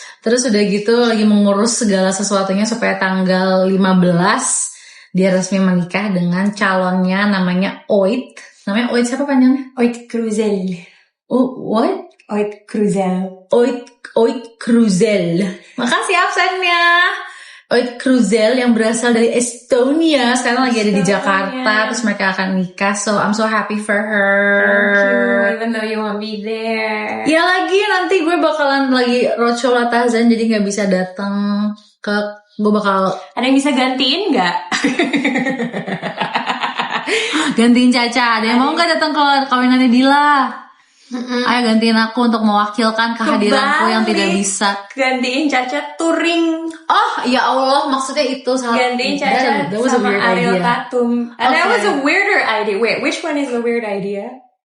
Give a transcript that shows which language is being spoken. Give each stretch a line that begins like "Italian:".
Indonesian: Terus udah gitu lagi mengurus segala sesuatunya supaya tanggal 15 dia resmi menikah dengan calonnya namanya Oit. Namanya Oit siapa panjangnya? Oit Cruzel.
English: Oh, what?
Indonesian: Oit Cruzel. Oit Cruzel. Makasih absennya. Oit Cruzel yang berasal dari Estonia. Sekarang lagi ada di Jakarta. Terus mereka akan nikah.
English: So I'm so happy for her. Thank you, even though you won't be there.
Indonesian: Ya lagi nanti gue bakalan lagi roadshow Latazan. Jadi gak bisa datang ke... Gue bakal... Ada yang bisa gantiin gak? Gantiin Caca. Ada yang mau nggak datang ke kawinannya Dila? Ayo gantiin aku untuk mewakilkan kehadiranku yang tidak bisa. Gantiin Caca touring. Oh ya Allah, maksudnya itu salah. Gantiin Caca sama Ariel Tatum.
English: And that was a weirder idea. Wait, which one is the weird idea?